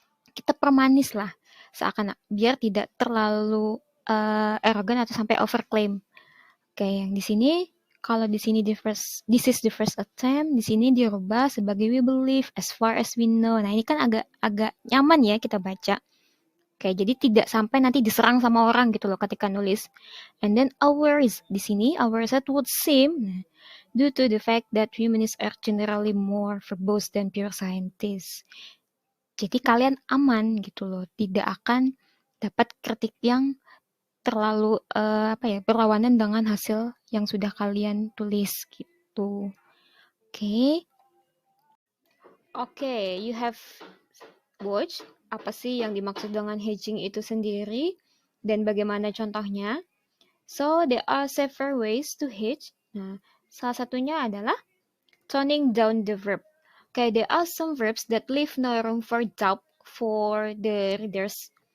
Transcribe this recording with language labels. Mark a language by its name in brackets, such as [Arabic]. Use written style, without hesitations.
[Indonesian] Kita permanis lah, seakan biar tidak terlalu arrogant atau sampai overclaim. Oke, yang di sini kalau di sini [English] this is the first attempt, [Indonesian] di sini dirubah sebagai [English] we believe as far as we know. [Indonesian] Nah, ini kan agak nyaman ya kita baca. Oke, jadi tidak sampai nanti diserang sama orang gitu loh ketika nulis. [English] And then ours, [Indonesian] di sini [English] our set would seem due to the fact that humanists are generally more verbose than pure scientists. [Indonesian] Jadi kalian aman gitu loh, tidak akan dapat kritik yang terlalu berlawanan dengan hasil yang sudah kalian tulis gitu. Oke, [English] you have watched [Indonesian] apa sih yang dimaksud dengan hedging itu sendiri dan bagaimana contohnya. [English] So there are several ways to hedge. [Indonesian] Nah, salah satunya adalah [English] toning down the verb. Okay, there are some verbs that leave no room for doubt for the readers.